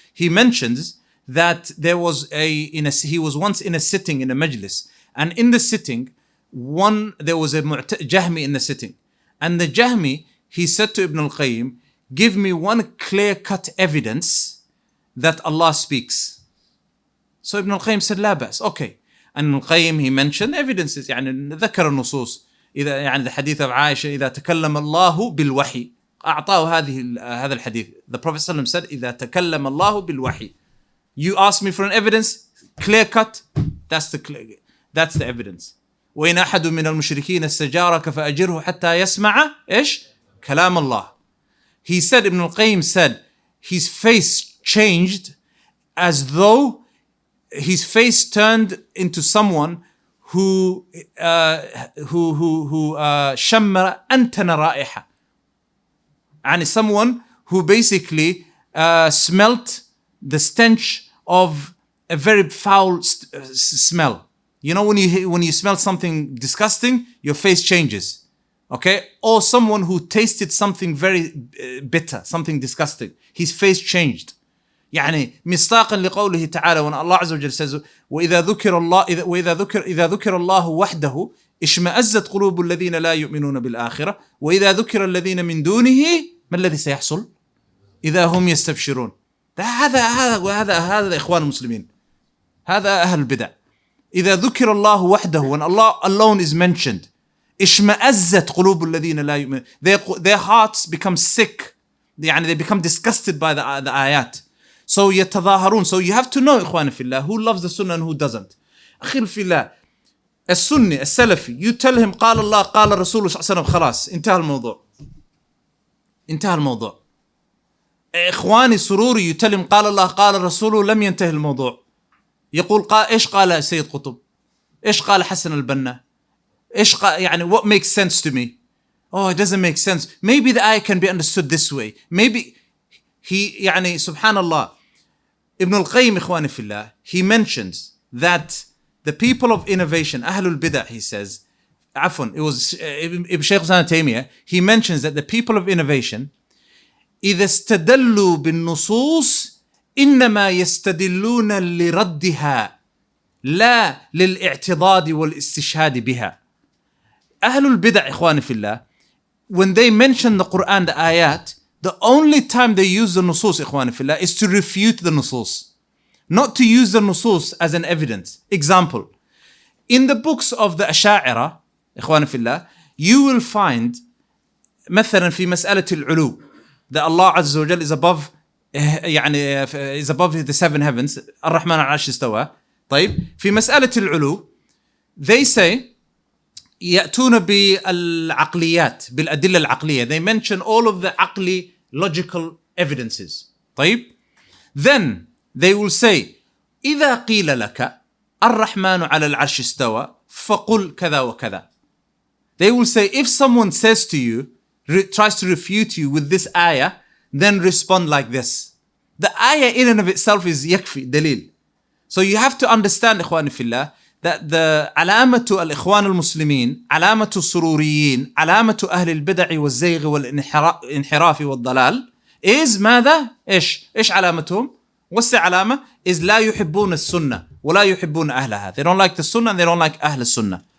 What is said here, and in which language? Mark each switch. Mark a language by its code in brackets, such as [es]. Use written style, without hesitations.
[en] He mentions that there was he was once in a sitting in a majlis, and in the sitting, there was a Jahmi in the sitting, and the Jahmi, he said to Ibn al-Qayyim, give me one clear-cut evidence that Allah speaks. So Ibn al-Qayyim said [ar] لا بأس. [en] Okay. And Ibn al-Qayyim, he mentioned evidences, [ar] يعني ذكر النصوص. إذا يعني [en] the hadith of Aisha, [ar] إذا تكلم الله بالوحي, أعطاه هذا الحديث. [en] The Prophet ﷺ said, [ar] إذا تكلم الله بالوحي. [en] You ask me for an evidence, clear-cut, that's the evidence. [ar] وإن أحد من المشركين استجارك فأجره حتى يسمع إيش؟ كلام الله. [en] He said, Ibn al-Qayyim said, his face changed as though his face turned into someone who [ar] شمر أنتن رائحة. [en] And someone who basically smelt the stench of a very foul smell. You know, when you smell something disgusting, your face changes. Okay? Or someone who tasted something very bitter, something disgusting, his face changed. [ar] يعني مصداقا لقوله تعالى, [en] when Allah [ar] عز وجل [en] says [ar] وإذا ذكر الله وحده اشمأزت قلوب الذين لا يؤمنون بالآخرة وإذا ذكر الذين من دونه ما الذي سيحصل إذا هم يستبشرون. هذا إخوان المسلمين, هذا أهل البدع. إذا ذكر الله وحده, [en] when Allah alone is mentioned, [ar] اشمأزت قلوب الذين لا يؤمنون, [en] their hearts become sick, [ar] يعني [en] they become disgusted by the ayat. So [ar] يتظاهرون. [en] So you have to know, [ar] إخواني في الله, [en] who loves the sunnah and who doesn't. [ar] أخي في الله, السني السلفي, [en] you tell him [ar] قال الله قال الرسول صلى الله عليه وسلم, خلاص انتهى الموضوع, انتهى الموضوع. إخواني سروري, [en] you tell him [ar] قال الله قال الرسول, لم ينتهي الموضوع. يقول إيش قال سيد قطب, إيش قال حسن البنا, إيش قال, يعني [en] what makes sense to me? Oh, it doesn't make sense. Maybe the ayah can be understood this way. [ar] Maybe يعني سبحان الله. [en] Ibn al-Qayyim, [ar] إخواني في الله, [en] he mentions that the people of innovation, Ahlul-Bid'ah, he says, [ar] عفوا, [en] it was Ibn Shaykh Taymiyyah, he mentions that the people of innovation, [ar] إذا استدلوا بالنصوص إنما يستدلون لردها لا للاعتضاد والاستشهاد بها. [en] Ahlul-Bid'ah, [ar] إخواني في الله, [en] when they mention the Quran, the ayat, the only time they use the nusus, إخواني في الله, is to refute the nusus, not to use the nusus as an evidence. Example, in the books of the Asha'ira, [ar] إخواني في الله, [en] you will find [ar] مثلا في مسألة العلو, [en] that Allah عز وجل is above, يعني is above the 7 heavens, [ar] الرحمن على العرش استوى. طيب, في مسألة العلو, [en] they say [ar] يأتون بالعقليات, بالأدلة العقلية. [en] They mention all of the [ar] عقلي [en] logical evidences. [ar] طيب, [en] then they will say [ar] إذا قيل لك الرحمن على العرش استوى فقل كذا وكذا. [en] They will say, if someone says to you, tries to refute you with this ayah, then respond like this. The ayah in and of itself is [ar] يكفي, دليل. [en] So you have to understand, [ar] إخواني في الله, that the علامة الإخوان المسلمين, علامة السروريين, علامة أهل البدع والزيغ والانحراف والضلال is ماذا؟ إيش علامتهم؟ [en] what's the [ar] علامة? is لا يحبون السنة ولا يحبون أهلها. [en] They don't like the sunnah and they don't like [ar] أهل السنة.